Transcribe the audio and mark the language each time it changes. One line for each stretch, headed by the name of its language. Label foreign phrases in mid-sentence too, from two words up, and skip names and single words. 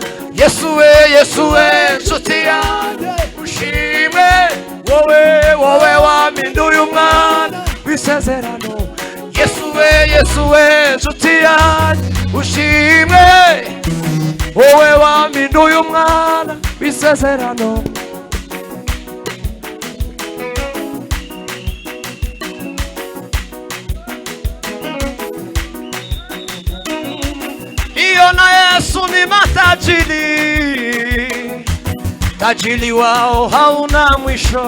Kinyarwanda: Yesu we, Yesu we, nshuti yanjye ushimwe, wowe wampinduye umwana w'isezerano. Yesu we, Yesu we, nshuti yanjye ushimwe, wowe wampinduye umwana w'isezerano.
Swahili: Na Yesu ni matajiri, tajiri wao hauna mwisho.